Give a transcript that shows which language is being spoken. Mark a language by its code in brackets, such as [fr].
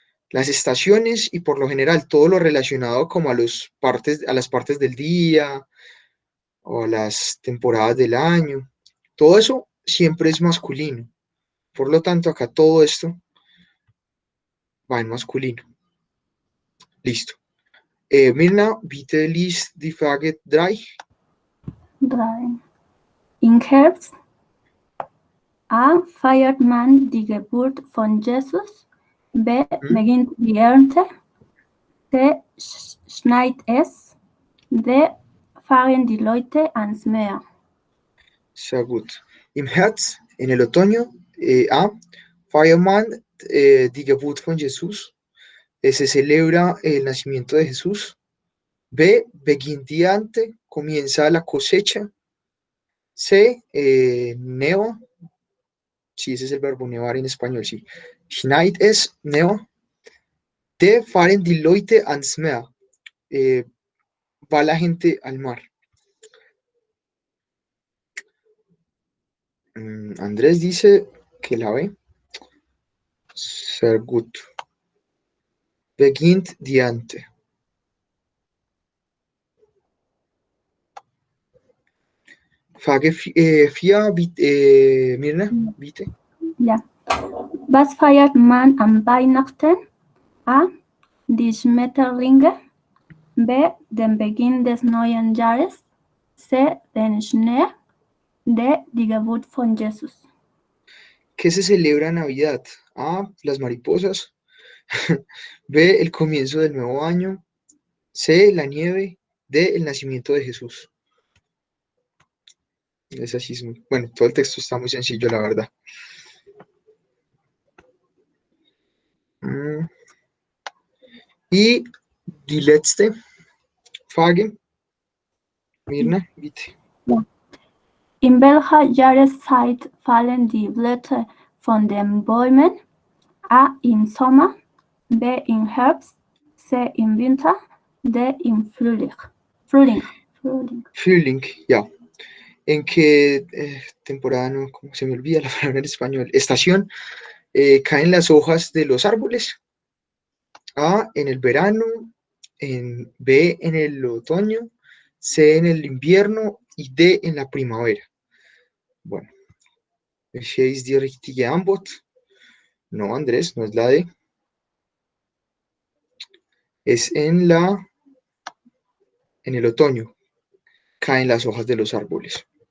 [es] Las estaciones y por lo general todo lo relacionado como a las partes del día o a las temporadas del año. Todo eso siempre es masculino. Por lo tanto, acá todo esto va en masculino. Listo. [de] Mirna, bitte liest die Frage 3. 3. Im Herbst A. Feiert man die Geburt von Jesus. B. Beginnt die Ernte. C. Schneit es. D. Fahren die Leute ans Meer. Sehr gut. Im Herbst, [es] en el otoño, [de] A. Feiert man die Geburt von Jesus. [es] Se celebra el nacimiento de Jesús. B. [de] Beginnt die Ernte, [es] comienza la cosecha. C. Neva. Sí, ese es el verbo nevar en español, sí. [de] Schneit es, neva. D. Fahren die Leute ans Meer. [es] Va la gente al mar. Andrés dice que la B. [de] Sehr gut. Beginnt die Ernte. Frage 4, Mirna, bitte. Ja. Was feiert man am Weihnachten? A. Die Schmetterlinge. B. Den Beginn des neuen Jahres. C. Den Schnee. D. Die Geburt von Jesus. [es] ¿Qué se celebra en Navidad? A. Las mariposas. B. El comienzo del nuevo año. C. La nieve. D. El nacimiento de Jesús. Es así, bueno, todo el texto está muy sencillo, la verdad. [de] Y die letzte Frage. Mirna, bitte. Ja. In welcher Jahreszeit fallen die Blätter von den Bäumen? A. Im Sommer. B. Im Herbst. C. Im Winter. D. Im Frühling. Frühling, ya. [es] ¿En qué temporada, no, cómo se me olvida la palabra en español? Estación, caen las hojas de los árboles. A, en el verano, B, en el otoño, C, en el invierno y D, en la primavera. [de] Bueno, welche ist die richtige Antwort? [es] No, Andrés, no es la D. Es en el otoño, caen las hojas de los árboles.